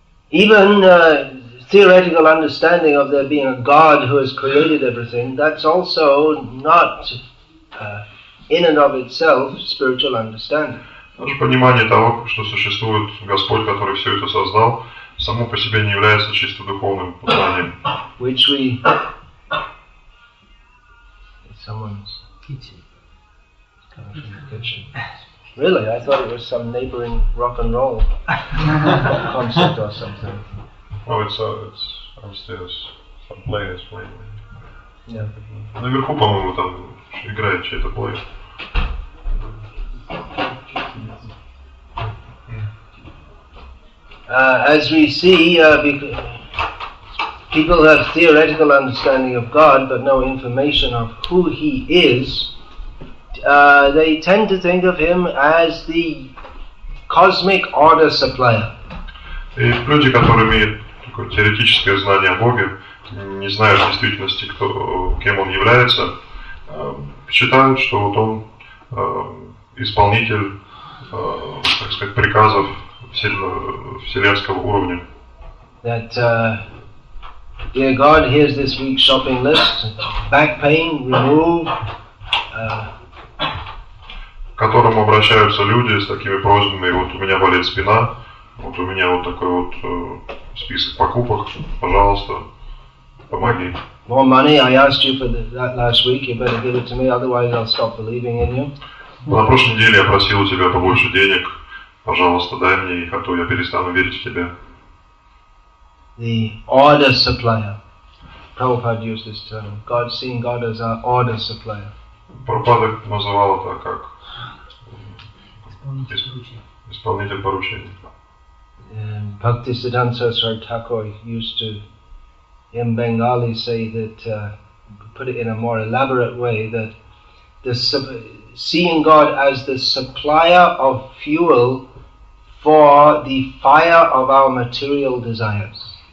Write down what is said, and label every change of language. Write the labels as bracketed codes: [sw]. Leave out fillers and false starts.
[en] Even theoretical understanding of there being a God who has created everything, that's also not in and of itself spiritual understanding. [ru] Даже понимание того, что существует Господь, который все это создал, само по себе не является чисто духовным познанием. [en] Which we... Someone's kitchen. Coming from the kitchen. Really? I thought it was some neighboring rock and roll concert or something. Oh, it's upstairs. Some players playing. Yeah. [ru] Наверху, по-моему, там играет чей-то плей. [en] As we see, people have theoretical understanding of God but no information of who He is. They tend to think of Him as the cosmic order supplier. [ru] И люди, которые имеют такое теоретическое знание о Боге, не знают в действительности, кем Он является, считают, что вот Он исполнитель, так сказать, приказов вселенского уровня. [en] That, dear God, here's this week's shopping list. Back pain, remove. [ru] К которому обращаются люди с такими просьбами: вот у меня болит спина, вот у меня вот такой вот список покупок, пожалуйста, Помоги. [en] More money, I asked you for that last week, you better give it to me, otherwise I'll stop believing in you. [ru] На прошлой неделе я просил у тебя побольше денег. Пожалуйста, дай мне их, а то я перестану верить в тебя. [en] The order supplier. Prabhupada used this term. God, seeing God as our order supplier. [ru] Прабхупада называл это как исполнитель поручений. [en] Bhaktisiddhanta Saraswati Thakur used to, in Bengali, say that, put it in a more elaborate way, that seeing God as the supplier of fuel for the fire of our material desires.